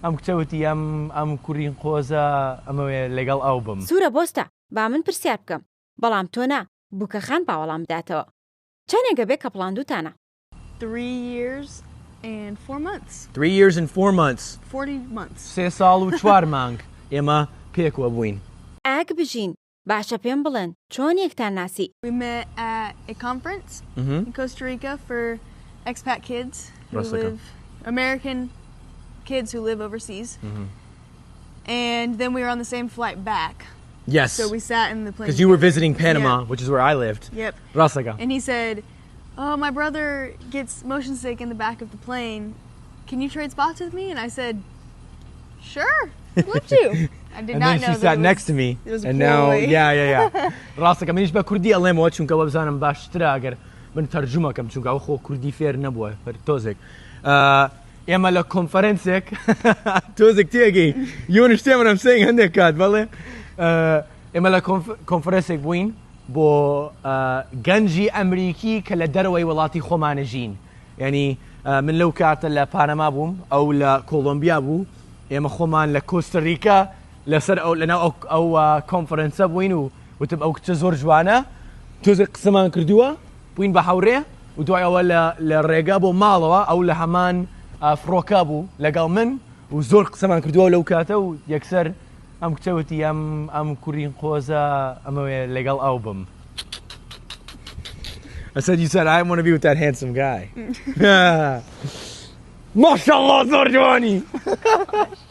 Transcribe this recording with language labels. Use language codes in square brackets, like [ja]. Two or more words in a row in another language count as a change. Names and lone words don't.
[ckb] ئەم کچەوتی ئەم کوڕین قۆزە ئەمەوێ لەگەڵ ئەو بم. سوورە بۆستە با من پرسیار بکەم بەڵام تۆ نا بووکەخان باوەڵام بداتەوە. چەندێکە بێ کە پڵاندووتانە؟ [en] 3 years and 4 months. 3 years and 4 months. 40 months. [ckb] 3 ساڵ و 4 مانگ ئێمە پێکوە بووین. ئاگ بژین باشە پێم بڵێن چۆن یەکتان ناسی؟ [en] We met at a conference in Costa Rica for expat kids who live, American kids who live overseas. And then we were on the same flight back. Yes. So we sat in the plane. Because you were visiting Panama, which is where I lived. Yep. [ckb] ڕاستەکە. [en] And he said, oh, my brother gets motion sick in the back of the plane. Can you trade spots with me? And I said, sure, I'd love to. I did and not then know she sat next to me. It was a and now, ploy. yeah. [ckb] ڕاستەکە منیش بە کوردی ئەڵێمەوە چونکە وە بزانم باشترە ئەگەر من تەرجمەکەم چونکە ئەو خۆ کوردی فێر نەبووە تۆزێک. ئێمە لە کۆنفەرەنسێک تۆزێک تێگەی [en] you understand what I'm saying [ckb] هەندێک کات بەڵێ ئێمە لە کۆنفەرەنسێک بووین بۆ گەنجی ئەمریکی کە لە دەرەوەی وڵاتی خۆمانە ژین. یعنی من لەو کاتە لە پانەما بووم ئەو لە کۆلۆمبیا بوو ئێمە خۆمان لە کۆستەریکا لەسەر لەناو ئەو کۆنفەرەنسە بووین و وتم ئەو کچە زۆر جوانە تۆزێک قسەمان کردووە بووین بە هاوڕێ و دوای ئەوە لە ڕێگا بۆ ماڵەوە ئەو لە هەمان فڕۆکە بوو لەگەڵ من و زۆر قسەمان کردووە لەو کاتە و یەکسەر ئەم کچەوتی ئەم کوڕین قۆزە ئەمەوێ لەگەڵ ئەو بم. [en] I said you said I want to be with that handsome guy. [ckb] MashaAllah زۆر جوانی.